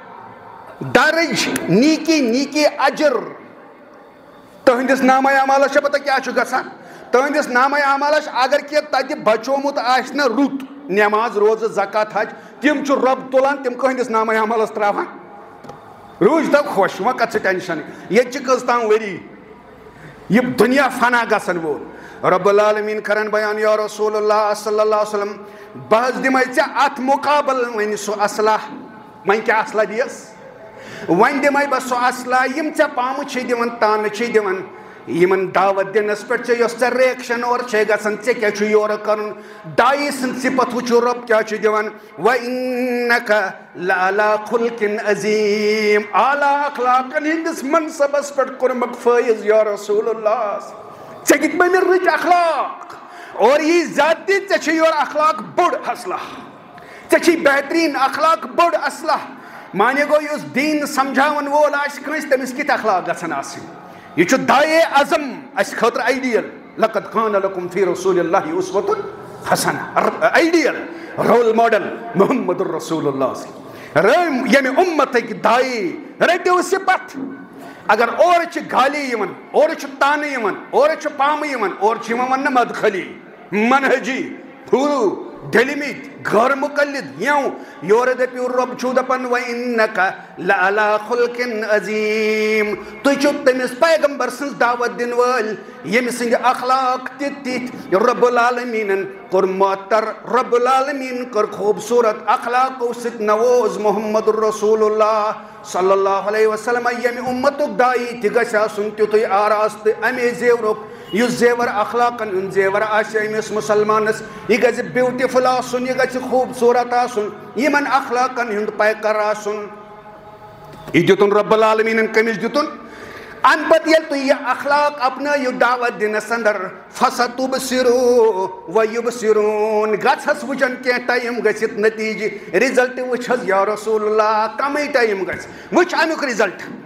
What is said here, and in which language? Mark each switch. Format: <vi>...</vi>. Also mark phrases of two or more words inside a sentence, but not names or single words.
<ks>درج نیکی اجر تہنٛدِس نامے اعمالس چھا پتہ کیٛاہ چھُ گژھان تہنٛدِس نامے اعمالس اگر کینٛہہ تتہِ بچومُت آسہِ نا رُت نٮ۪ماز روزٕ زکات حج تِم چھُ رۄب تُلان تِم کٕہٕنٛدِس نامے اعمالس تراوان روٗزۍ تو خۄش وۄنۍ کتھ ژٕ ٹینشن ییٚتہِ چھِ کٔژ تام ؤری یہِ دُنیا فنا گژھن وول رب العالمین کران بیان</ks> <ar>یا رسول اللہ صلی اللہ علیہ وسلم</ar> <ks>بہٕ حظ دِمے ژےٚ اتھ مُقابل وۄنۍ سُہ اصلاح وۄنۍ کیٛاہ اصلاح دِیَس وۄنۍ دِمے بہٕ سُہ اصلاح یِم ژےٚ پامہٕ چھِ دِوان تانہٕ چھِ دِوان یِمن دعوت دِنس پٮ۪ٹھ ژےٚ یۄس ژےٚ رِیکشن اورٕ چھے گژھان ژےٚ کیٛاہ چھُ یورٕ کرُن دایی سٕنٛز صِفت وٕچھو رۄب کیٛاہ چھُ دِوان</ks> <ar>وَإِنَّكَ لَعَلَىٰ خُلقٍ عظیٖم</ar> <ks>اعلیٰ اخلاقن ہٕنٛدِس منصبس پٮ۪ٹھ کوٚرمکھ فٲیض</ks> <ar>یا رسول اللہ</ar> <ks>ژےٚ کِتھ پٲٹھۍ مےٚ رٕتۍ اخلاق اور یی زیادتی ژےٚ چھُے یورٕ اخلاق بوٚڑ اصلاح ژےٚ چھُے بہتریٖن اخلاق بوٚڑ اصلاح مانے گوٚو یُس دیٖن سمجھاون وول آسہِ کٲنٛسہِ تٔمِس کِتھ اخلاق گژھن آسٕنۍ یہ چھُ دایے اعظم اَسہِ خٲطرٕ آیڈیل</ks> <ar>لقد کان لکم فی رسول اللہ اسوۃ حسنہ</ar> <en>ideal role model</en> <ar>محمد الرسول اللہ</ar> <ks>ییٚمہِ اُمتٕکۍ دایہِ رٔٹِو صِفت اگر اورٕ چھِ گالی یِوان اورٕ چھُ تانہٕ یِوان اورٕ چھُ پامہٕ یِوان اورٕ چھُ یِوان وننہٕ مدخلی منہجی ہُروٗ ڈٔلمٕتۍ غٲر مُقلد یورٕ دٔپِو رۄب چھُو دپان</ks> <ar>وَإِنَّكَ لَعَلَىٰ خُلقٍ عظیٖم</ar> <ks>تُہۍ چھِو تٔمِس پیغمبر سٕنٛز دعوت دِنہٕ وٲلۍ ییٚمہِ سٕنٛدِ اخلاق تِتھۍ رۄب العالمیٖنن کوٚر معطر رۄب العالمیٖن کٔر خوٗبصوٗرت اخلاقو سۭتۍ نووز</ks> <ar>محمد الرسول اللہ صلی اللہ علیہ وسلم</ar> <ks>ییٚمہِ اُمتُک دایی تہِ گژھِ آسُن تیُتھُے آراستہٕ اَمے زیورُک یُس زیور اخلاقن ہُنٛد زیور آسہِ أمِس مُسلمانس یہِ گژھِ بیوٹِفُل آسُن یہِ گژھِ خوٗبصوٗرت آسُن یِمن اخلاقن ہُنٛد پیکر آسُن یہِ دِتُن رۄب العالمیٖنن کٔمِس دِتُن اَمہِ پتہٕ ییٚلہِ تُہۍ یہِ اخلاق اپنٲیِو دعوت دِنس انٛدر</ks> <ar>فَسَتُبْصِروٗ وَیُبْصِروٗن</ar> <ks>گژھس وٕچھن کینٛہہ ٹایم گٔژھِتھ نٔتیٖجہٕ رِزلٹ وٕچھ حظ</ks> <ar>یا رسول اللہ</ar> <ks>کمٕے ٹایم گژھِ وٕچھ امیُک رِزلٹ</ks>